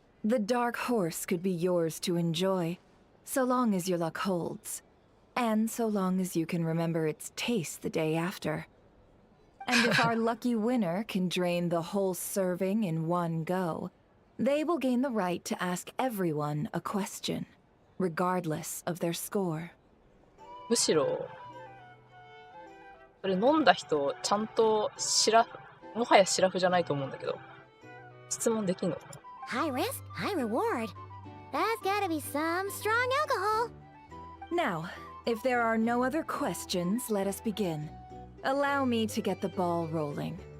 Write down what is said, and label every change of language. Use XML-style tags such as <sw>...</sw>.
<en>The Dark Horse could be yours to enjoy, so long as your luck holds, and so long as you can remember its taste the day after. And if our lucky winner can drain the whole serving in one go, they will gain the right to ask everyone a question, regardless of their score.</en> <ja>むしろ、それ飲んだ人、ちゃんともはやシラフじゃないと思うんだけど、質問できんの？</ja> <en>High risk, high reward. That's gotta be some strong alcohol. Now, if there are no other questions, let us begin. Allow me to get the ball rolling.</en>